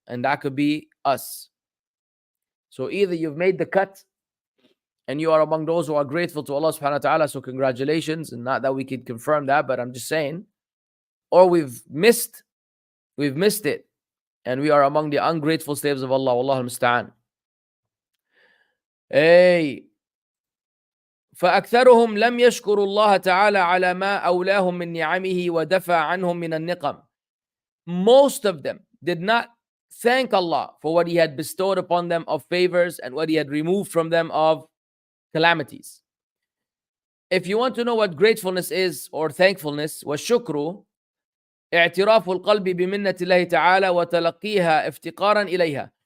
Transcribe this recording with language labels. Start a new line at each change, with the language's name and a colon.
English: And that could be us. So either you've made the cut and you are among those who are grateful to Allah subhanahu wa ta'ala, so congratulations, and not that we can confirm that, but I'm just saying, or we've missed it, and we are among the ungrateful slaves of Allah. Wallahu al-musta'an. Hey.
Arabic: فأكثرهم لم يشكروا الله تعالى على ما أولاهم من نعمه ودفع عنهم من النقم.
English: Most of them did not thank Allah for what He had bestowed upon them of favors and what He had removed from them of calamities. If you want to know what gratefulness is or thankfulness,
Arabic: والشكر اعتراف القلب بمنة الله تعالى وتلقيها افتقارا إليها.